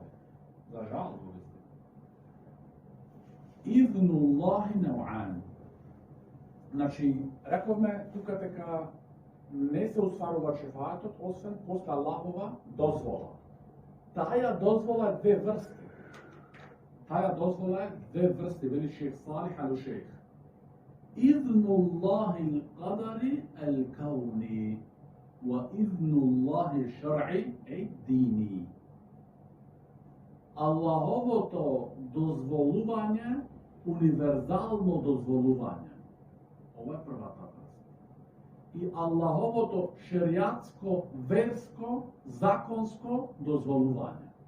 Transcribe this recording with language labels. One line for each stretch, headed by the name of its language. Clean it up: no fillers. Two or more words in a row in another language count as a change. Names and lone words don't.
Macedonian: За жал,
Arabic: إذن الله نوعان.
Macedonian: Значи, рековме тука дека не се усварува шефаатот освен после Аллахова дозвола. Таја дозвола е две врсти. Вели шейх Салих алу шейх.
Arabic: إذن الله القدري الكوني وإذن الله الشرعي الديني.
Macedonian: Аллаховото дозволување, универзално дозволување. Ова е првата врста. И Аллаховото шеријатско, верско, законско дозволување.